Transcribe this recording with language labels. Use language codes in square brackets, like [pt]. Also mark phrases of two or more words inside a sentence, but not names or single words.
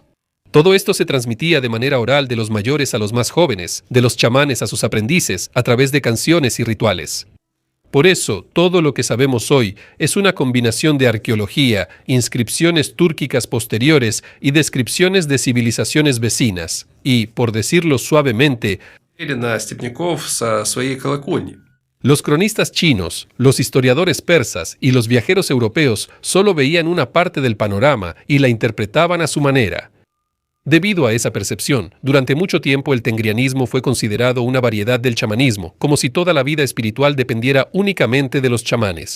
[es] Todo esto se transmitía de manera oral de los mayores a los más jóvenes, de los chamanes a sus aprendices, a través de canciones y rituales. Por eso, todo lo que sabemos hoy es una combinación de arqueología, inscripciones túrquicas posteriores y descripciones de civilizaciones vecinas, y, por decirlo suavemente, [ru] На степняков со своей колокольни. [es] los cronistas chinos, los historiadores persas y los viajeros europeos solo veían una parte del panorama y la interpretaban a su manera. Debido a esa percepción, durante mucho tiempo el tengrianismo fue considerado una variedad del chamanismo, como si toda la vida espiritual dependiera únicamente de los chamanes.